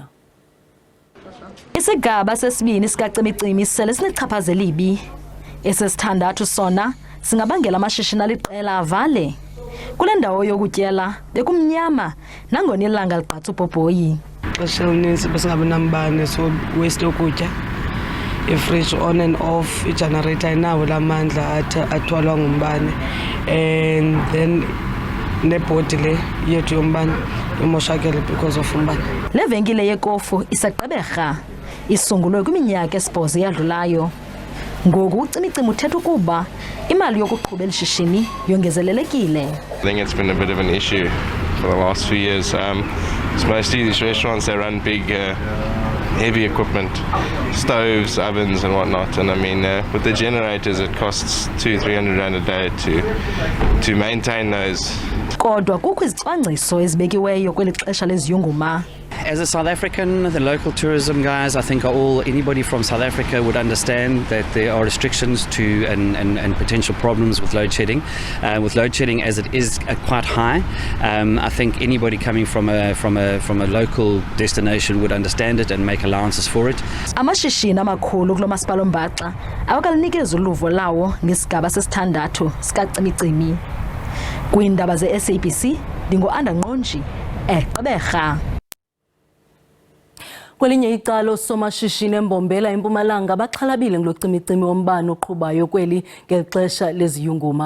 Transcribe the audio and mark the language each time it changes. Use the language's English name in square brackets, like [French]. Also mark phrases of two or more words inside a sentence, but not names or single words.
[Xhosa] Isigaba sesibini sikacimicimi sele sinichaphazela ibi. Esesithandathu sona singabangela amashishini aliqela avale. Kule ndawo yokutyela bekumnyama nangona ilanga ligqatsa ubhobhoyi. Xesha elininzi besingabi nambane, [English] so waste [Xhosa] ukutya. [English] I-fridge on and off, [Xhosa] i-generator inawo lamandla athwalwa ngumbane, [English] and then [Xhosa] nebhodi le yethu yombane imoshakele [English] because of [Xhosa] umbane. Le venkile yekofu isaqeberha isungulwe kwiminyaka esibhozo eyadlulayo. Ngoku ucimicimi uthetha ukuba imali yokuqhuba elishishini yongezelelekile. [English] I think it's been a bit of an issue for the last few years. It's mostly these restaurants that run big heavy equipment, stoves, ovens and whatnot, and I mean with the generators it costs 200-300 rand a day to maintain those. [Xhosa] Kodwa kukho izicwangciso ezibekiweyo kweli xesha leziyunguma. [English] As a South African, the local tourism guys, I think anybody from South Africa would understand that there are restrictions to and potential problems with load shedding. With load shedding as it is quite high, I think anybody coming from a local destination would understand it and make allowances for it. [Xhosa] Amashishini amakhulu kulo masipala oMbaxa awakalinikeza uluvo lawo ngesigaba sesithandathu sikacimicimi. Kwiindaba ze-SABC ndingo-Anda Ngqonji eGqeberha. Kwelinye icala oosomashishini eMbombela eMpumalanga baxhalabile ngolocimicimi wombane oqhubayo kweli ngeli xesha leziyunguma.